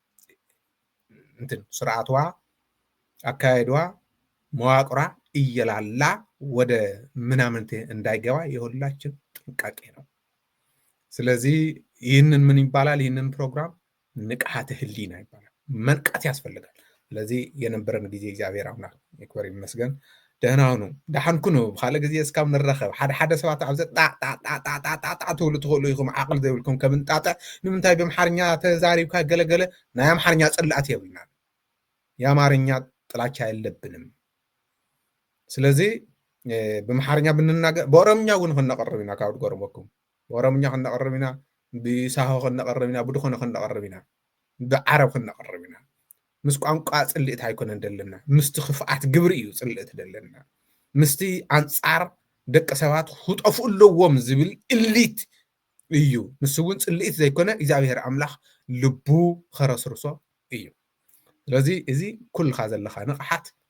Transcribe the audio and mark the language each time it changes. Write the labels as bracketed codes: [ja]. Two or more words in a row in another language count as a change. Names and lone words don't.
[am] እንትን ስርዓቷ፣ አካሄዷ፣ መዋቅሯ እየላላ ወደ ምናምን እንዳይገባ የሁላችን ጥንቃቄ ነው። ስለዚህ ይህንን ምን ይባላል? ይህንን ፕሮግራም ንቃተ ህሊና ይባላል። መንቃት ያስፈልጋል። ስለዚህ የነበረን ጊዜ እግዚአብሔር አምላክ ይክበር ይመስገን። ደህና ሁኑ፣ [ti] ዳሕንኩኑ። ብካልእ ግዜ እስካብ ንረኸብ ሓደ ሰባት ኣብዚ ጣጣጣጣጣጣ ትብሉ ትኽእሉ ኢኹም ዓቕሊ ዘይብልኩም ከም እንጣጥዕ። ንምንታይ ብኣምሓርኛ ተዛሪብካ ገለገለ ናይ ኣምሓርኛ ፅላእት የብልና፣ [am] የአማርኛ ጥላቻ የለብንም። ስለዚህ በአማርኛ ብንናገር [ti] በኦሮምኛ እውን ክነቀርብ ኢና ካብ ድገርመኩም በኦሮምኛ ክነቀርብ ኢና፣ ብሳሆ ክነቀርብ ኢና፣ ብድኾነ ክነቀርብ ኢና፣ ብዓረብ ክነቀርብ ኢና። ምስ ቋንቋ ፅልእት ኣይኮነን ደለና፣ ምስቲ ክፍኣት ግብሪ እዩ ፅልእት ደለና። ምስቲ ኣንፃር ደቂ ሰባት ክጠፍኡ ኣለዎም ዝብል እሊት እዩ። ንሱ እውን ፅልእት ዘይኮነ እግዚኣብሔር ኣምላኽ ልቡ ከረስርሶ እዩ። ስለዚ እዚ ኩልካ ዘለካ ንቕሓት